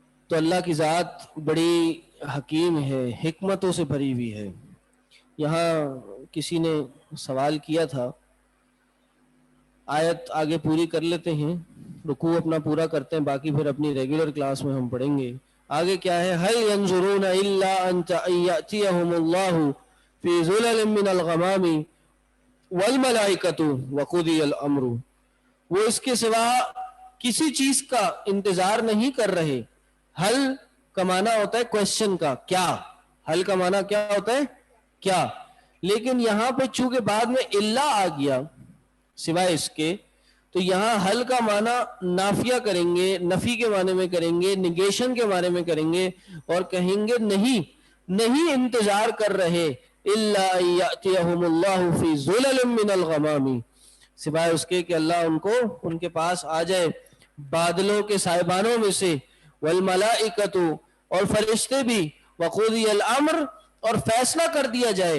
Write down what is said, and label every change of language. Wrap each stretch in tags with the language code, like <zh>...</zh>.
<ur>تو اللہ کی ذات بڑی حکیم ہے، حکمتوں سے بھری ہوئی ہے. یہاں کسی نے سوال کیا تھا، آیت آگے پوری کر لیتے ہیں، رکوع اپنا پورا کرتے ہیں، باقی پھر اپنی ریگولر کلاس میں ہم پڑھیں گے. آگے کیا ہے؟</ur> <ar>هل ينظرون الا ان ياتيهم الله في ظلل من الغمام والملائکۃ وقضی الامر.</ar> <ur>وہ اس کے سوا کسی چیز کا انتظار نہیں کر رہے. حل کا معنی ہوتا ہے کوشچن کا، کیا. حل کا معنی کیا ہوتا ہے؟ کیا. لیکن یہاں پہ چونکہ بعد میں اللہ آ گیا سوائے اس کے، تو یہاں حل کا معنی نافیہ کریں گے، نفی کے معنی میں کریں گے، نگیشن کے معنی میں کریں گے، اور کہیں گے نہیں انتظار کر رہے</ur> <ar>الا ان یاتیہم اللہ فی ظلل من الغمام،</ar> <ur>سوائے اس کے کہ اللہ ان کے پاس آ جائے بادلوں کے سائبانوں میں سے، والملائکۃ اور فرشتے بھی،</ur> <ar>وقضی الامر</ar> <ur>اور فیصلہ کر دیا</ur>